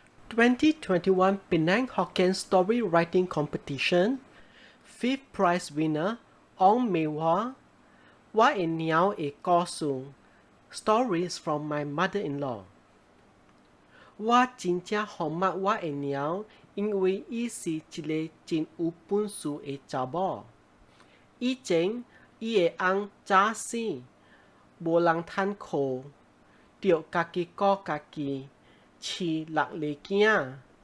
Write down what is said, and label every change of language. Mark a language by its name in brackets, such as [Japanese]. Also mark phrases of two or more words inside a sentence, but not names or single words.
[English] 2021 Penang Hokkien Story Writing Competition. Fifth prize winner Ong Mei Hua. What a Niao e Kosu. Stories from my mother-in-law. [Min Nan Chinese] 我真正好捌我的猫，因为伊是一个真有本事的查某。以前伊的翁早死，无人趁靠，着家己顾家己，饲6个囝。